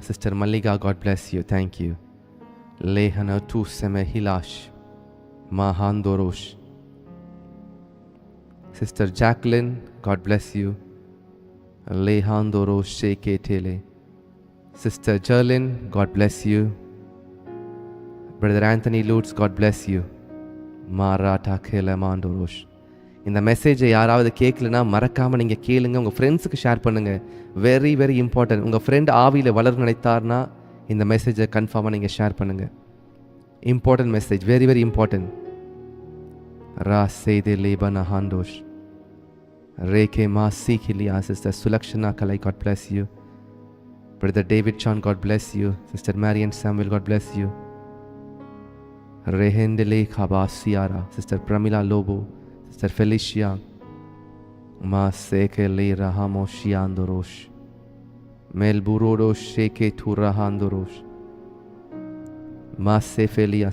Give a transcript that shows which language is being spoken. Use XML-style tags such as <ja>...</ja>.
<en>Sister Malika, God bless you. Thank you. Lehana tu seme hilash. Mahandorosh. Sister Jacqueline, God bless you. Lehandorosh sheke tele. Sister Jerlyn, God bless you. Brother Anthony Lutz, God bless you. Maratha kele mandorosh.</en> <ta>இந்த மெசேஜை யாராவது கேட்கலன்னா மறக்காமல் நீங்கள் கேளுங்க. உங்கள் ஃப்ரெண்ட்ஸுக்கு share பண்ணுங்கள்.</ta> <en>Very very important.</en> <ta>உங்கள் ஃப்ரெண்ட் ஆவியில் வளர நினைத்தார்னா இந்த மெசேஜை கன்ஃபார்மாக நீங்கள் ஷேர் பண்ணுங்கள்.</ta> <en>Important message, very very important. ரா செய்தே லேபனா ஹாண்டோஷ் ரேகே மா சீக்கிலியா. Sister Sulakshana Kalai, God bless you. Brother David Chan, God bless you. Sister Marian Samuel, God bless you. Rehendele Khabasiara. Sister Pramila Lobo. Sister Felicia. Ma seke le rahamo shiandorosh. Melburodo sheke tu rahandorosh. Ma sefelia.</en>